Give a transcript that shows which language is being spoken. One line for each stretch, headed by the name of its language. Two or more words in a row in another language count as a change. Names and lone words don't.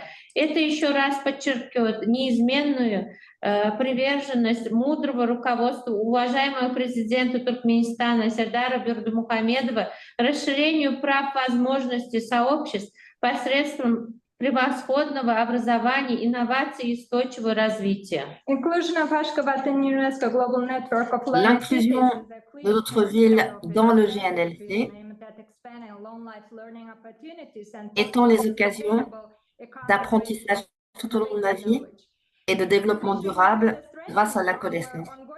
Russian: Это еще раз подчеркивает неизменную приверженность мудрого руководства уважаемого президента Туркменистана Сердара Бердымухамедова расширению прав возможностей сообществ посредством превосходного образования, инноваций и устойчивого развития.
French: L'inclusion de notre ville dans le GNLC étant les occasions d'apprentissage tout au long de la vie et de développement durable grâce à la connaissance.